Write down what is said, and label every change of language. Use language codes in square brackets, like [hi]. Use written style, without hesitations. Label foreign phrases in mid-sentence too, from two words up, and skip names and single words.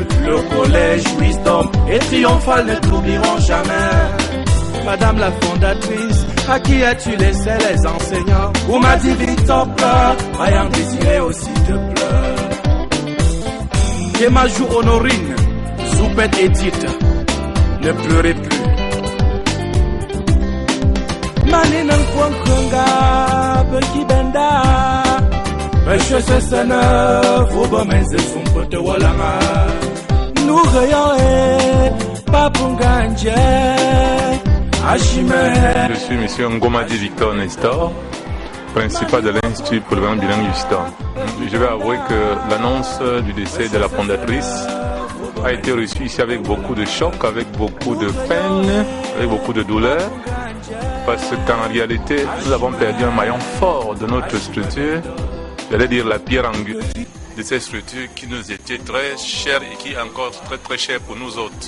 [fr] Le collège Wisdom et Triomphal ne t'oublieront jamais. Madame la fondatrice, à qui as-tu laissé les enseignants? Ou m'a dit Victor pleure, ayant désiré aussi te pleure. Kemajou Honorine, Zoupette Edith, ne pleurez plus. Maninan Kwankunga, Beki Benda. Monsieur Sessana, Foubomense Sumpote Walanga. Nous rayons, Papunganje, Achime. Je suis monsieur Ngomadi Victor Nestor, principal de l'Institut polyvalent bilingue Wisdom. Je vais avouer que l'annonce du décès de la fondatrice a été reçue ici avec beaucoup de choc, avec beaucoup de peine, avec beaucoup de douleur, parce qu'en réalité, nous avons perdu un maillon fort de notre structure, j'allais dire la pierre angulaire de cette structure qui nous était très chère et qui est encore très très chère pour nous autres.